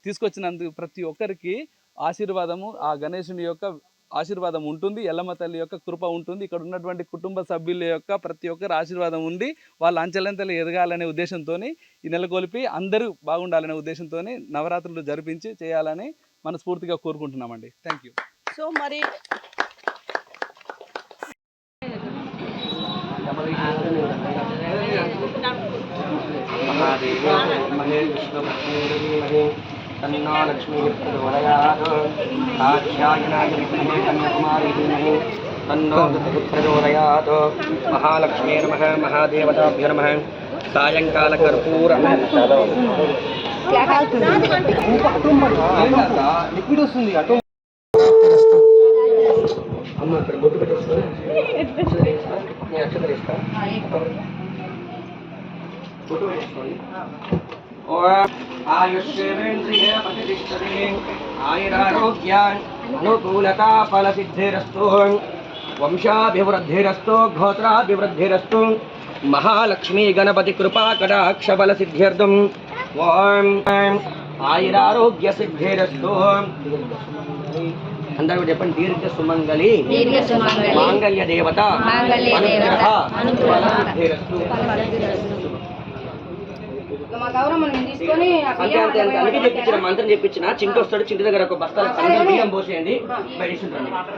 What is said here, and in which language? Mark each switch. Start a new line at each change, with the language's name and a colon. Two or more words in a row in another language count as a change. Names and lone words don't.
Telugu: తీసుకొచ్చినందుకు ప్రతి ఒక్కరికి ఆశీర్వాదము, ఆ గణేశుని యొక్క ఆశీర్వాదం ఉంటుంది, ఎల్లమ్మ తల్లి యొక్క కృప ఉంటుంది. ఇక్కడ ఉన్నటువంటి కుటుంబ సభ్యుల యొక్క ప్రతి ఒక్కరి ఆశీర్వాదం ఉండి వాళ్ళ అంచెలంచెలు ఎదగాలనే ఉద్దేశంతో ఈ నెలకొల్పి అందరూ బాగుండాలనే ఉద్దేశంతో నవరాత్రులు జరిపించి చేయాలని మనస్ఫూర్తిగా కోరుకుంటున్నామండి.
English: thank you.
Telugu: సో మరి
Sanskrit: तन्नो लक्ष्मी प्रचोदयात् कात्यायनाय विद्महे कन्याकुमारी धीमहि तन्नो प्रचोदयात् महालक्ष्मी नमः महादेवताभ्यो नमः सायंकालकर्पूर
Telugu: లిక్విడ్ వస్తుంది అటు అమ్మ ఇక్కడ బొట్టు పెట్టేసుకొని నేను అక్షతలు ఇస్తా బొట్టు పెట్టేసుకోండి.
Sanskrit: आयुष्येवेन्द्रिये प्रतिष्ठते आयुरारोग्यान् अनुकूलता फलसिद्धिरस्तु वंशाभिवृद्धिरस्तु गोत्राभिवृद्धिरस्तु महालक्ष्मी गणपति कृपा कटाक्ष फलसिद्ध्यर्थम् ओम आयुरारोग्य सिद्धिरस्तु अंदर చెప్పండి దీర్ఘ సుమంగళి మాంగళ్య దేవత అనుగ్రహ ఫలసిద్ధిరస్తు.
Telugu: అందుకే చెప్పించిన మంత్రం చెప్పించిన చింటి వస్తాడు, చింటి దగ్గర ఒక బస్తాల బియ్యం పోసేయండి బయటించండి.